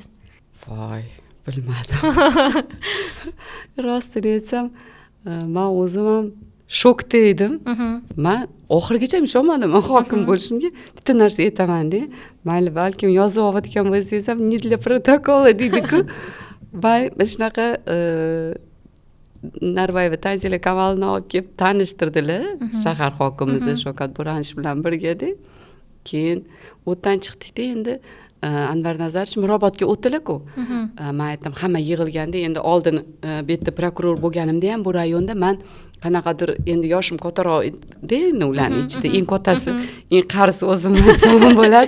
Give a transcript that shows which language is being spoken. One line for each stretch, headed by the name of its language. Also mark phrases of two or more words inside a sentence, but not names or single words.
Uzbek: Voy, bilmadim. Rostini aytsam, men o'zim ham shokda edim. Men oxirigacha ishonmadim hokim bo'lishimga. Bitta narsa aytaman-da, mayli balkim yozib oladigan bo'lsangiz ham,
Russian: не для протокола deydi-ku.
Uzbek: Shunaqa Narbayeva Tanzila Kamalni olib kelib tanishtirdilar shahar hokimimiz Shavkat Buranish bilan birgada. Keyin o'tdan chiqdikda endi Anvar Nazarovich Mirobodga o'tdilar-ku. Men aytdim, hamma yig'ilganda endi oldin bu yerda prokuror bo'lganimda ham bu rayonda men qanaqadir endi yoshim kattaroq edi ularning ichida eng kattasi, eng qarisi o'zim aytsam bo'ladi.